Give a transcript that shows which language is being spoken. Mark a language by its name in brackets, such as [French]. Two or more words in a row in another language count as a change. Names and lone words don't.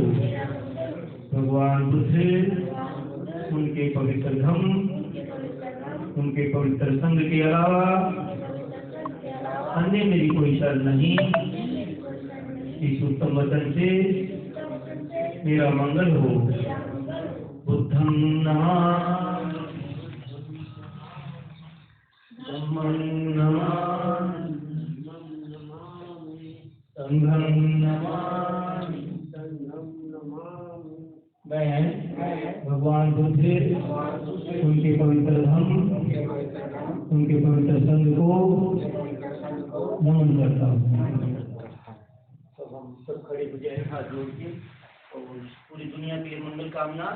[Hindi] भगवान बुद्ध उनके पवित्र धम्म उनके पवित्र संघ के अलावा अन्य मेरी कोई शरण नहीं। इस उत्तम वचन से मेरा मंगल हो। [Pali] बुद्धं नमामि धम्मं नमामि संघं नमामि। [Hindi] मैं भगवान बुद्ध उनके पवित्र धम्म उनके पवित्र संघ को नमन करता हूँ। तो हम सब खड़े हो जाए हाथ जोड़ के और पूरी दुनिया के मंगल कामना।